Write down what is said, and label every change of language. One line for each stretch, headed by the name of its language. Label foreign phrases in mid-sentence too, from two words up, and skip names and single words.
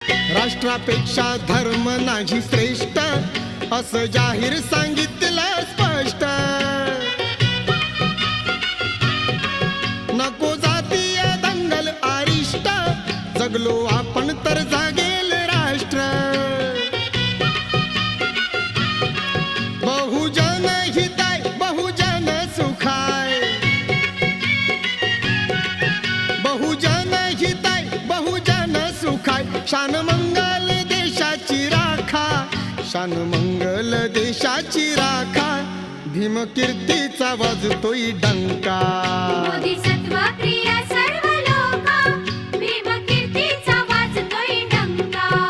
Marathi: राष्ट्रापेक्षा धर्म नाही श्रेष्ठ, असं जाहीर सांगितलं स्पष्ट. नको जातीय दंगल अरिष्ट, जगलो आपण तर जागेल राष्ट्र.
Pali: बहुजन हिताय बहुजन सुखाय, बहुजन हिताय बहुजन सुखाय.
Marathi: शान मंगल देशाची राखा, शान मंगल देशाची राखा. भीमकीर्तीचा वाजतोय डंका. बोधिसत्वप्रिय सर्व लोका, भीमकीर्तीचा वाजतोय डंका.